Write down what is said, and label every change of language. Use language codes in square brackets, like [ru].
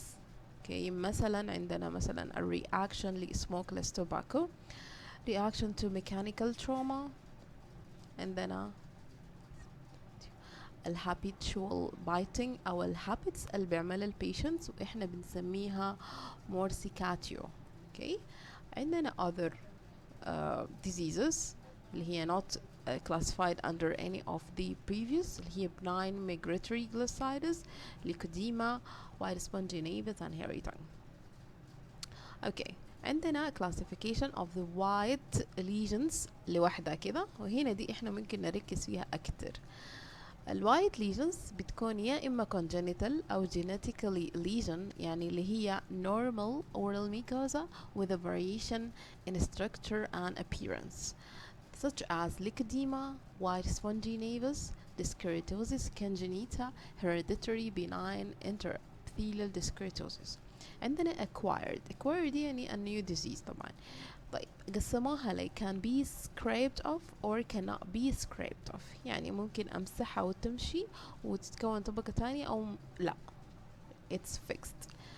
[en] okay, مثلا عندنا مثلا a reaction ل smokeless tobacco, reaction to mechanical trauma، عندنا الhabitual biting أو الhabits [ar] اللي بيعملها البيشنتس وإحنا بنسميها [en] morsicatio. okay. عندنا other diseases [ar] اللي هي [en] not classified under any of the previous اللي هي benign migratory glossitis, leukodema, white sponginovus and hairy tongue. Okay, [ar] عندنا [en] classification of the white lesions [ar] لوحدها كده، وهنا دي احنا ممكن نركز فيها اكتر. [en] الوايت lesions [ar] بتكون يا اما [en] congenital او genetically lesion، [ar] يعني اللي هي [en] normal oral mucosa with a variation in structure and appearance such as leukodema, white spongy nevus, dyskeratosis congenita, hereditary benign interepithelial dyskeratosis. [ar] عندنا acquired دي يعني [en] a new disease [ar] طبعا. طيب قسموها لي [en] can be scraped off or cannot be scraped off، [ar] يعني ممكن أمسحها وتمشي وتتكون طبقة تانية أو لا، [en] it's fixed.